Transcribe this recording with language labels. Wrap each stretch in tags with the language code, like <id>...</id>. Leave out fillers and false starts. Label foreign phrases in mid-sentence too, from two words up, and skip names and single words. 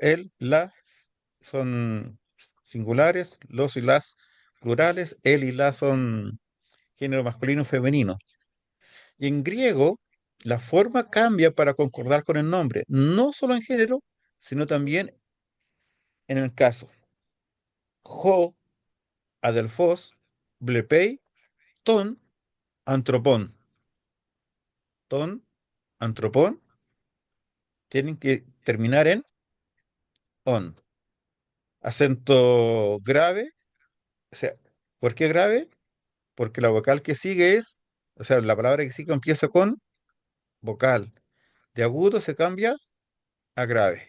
<es>El, la son singulares, los y las plurales, el y la son género masculino y femenino. Y en griego, la forma cambia para concordar con el nombre, no solo en género, sino también en el caso.</es> <el>Ὁ ἀδελφὸς βλέπει τὸν ἄνθρωπον. τὸν ἄνθρωπον,</el> <es>tienen que terminar en on. Acento grave, o sea, ¿por qué grave? Porque la vocal que sigue es, o sea, la palabra que sigue empieza con vocal. De agudo se cambia a grave.</es>